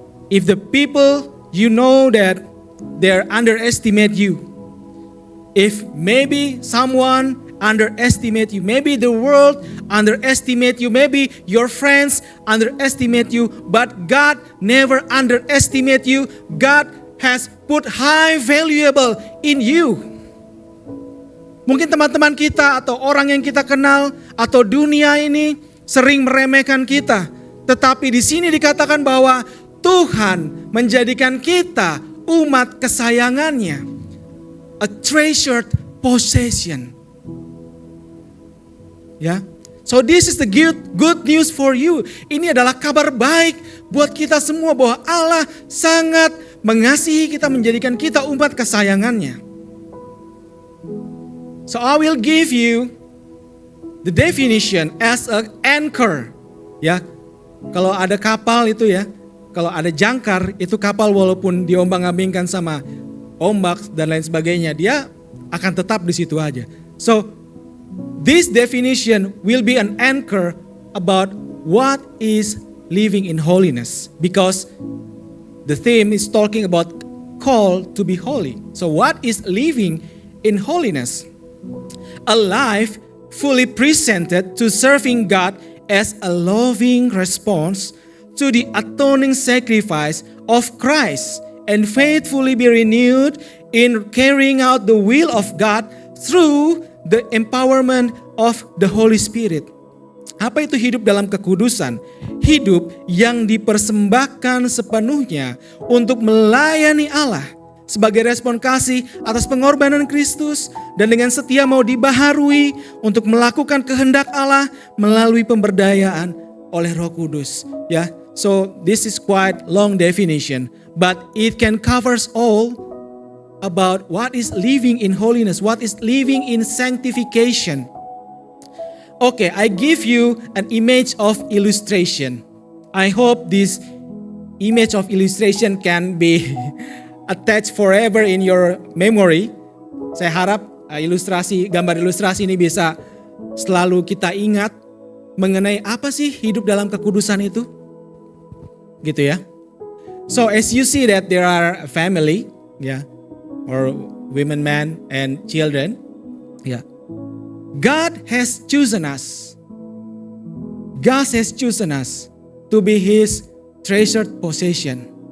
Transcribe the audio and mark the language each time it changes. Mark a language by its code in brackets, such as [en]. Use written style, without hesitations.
[en] If the people you know that they underestimate you, if maybe someone underestimate you, maybe the world underestimate you, maybe your friends underestimate you, but God never underestimate you. God has put high valuable in you. [id] Mungkin teman-teman kita atau orang yang kita kenal atau dunia ini sering meremehkan kita, tetapi di sini dikatakan bahwa Tuhan menjadikan kita umat kesayangannya, [en] a treasured possession. Ya, so this is the good news for you. [id] Ini adalah kabar baik buat kita semua bahwa Allah sangat mengasihi kita, menjadikan kita umat kesayangannya. [en] So I will give you the definition as an anchor. [id] Ya, kalau ada kapal itu ya, kalau ada jangkar itu kapal walaupun diombang-ambingkan sama ombak dan lain sebagainya, dia akan tetap di situ aja. [en] So this definition will be an anchor about what is living in holiness, because the theme is talking about call to be holy. So what is living in holiness? A life fully presented to serving God as a loving response to the atoning sacrifice of Christ, and faithfully be renewed in carrying out the will of God through the empowerment of the Holy Spirit. [id] Apa itu hidup dalam kekudusan? Hidup yang dipersembahkan sepenuhnya untuk melayani Allah sebagai respon kasih atas pengorbanan Kristus, dan dengan setia mau dibaharui untuk melakukan kehendak Allah melalui pemberdayaan oleh Roh Kudus. [en] Ya, so this is quite long definition, but it can covers all about what is living in holiness, what is living in sanctification. Okay, I give you an image of illustration. I hope this image of illustration can be attached forever in your memory. [id] Saya harap gambar ilustrasi ini bisa selalu kita ingat mengenai apa sih hidup dalam kekudusan itu. Gitu ya. [en] So as you see that there are a family, yeah, or women, men, and children. Yeah. God has chosen us. God has chosen us to be His treasured possession.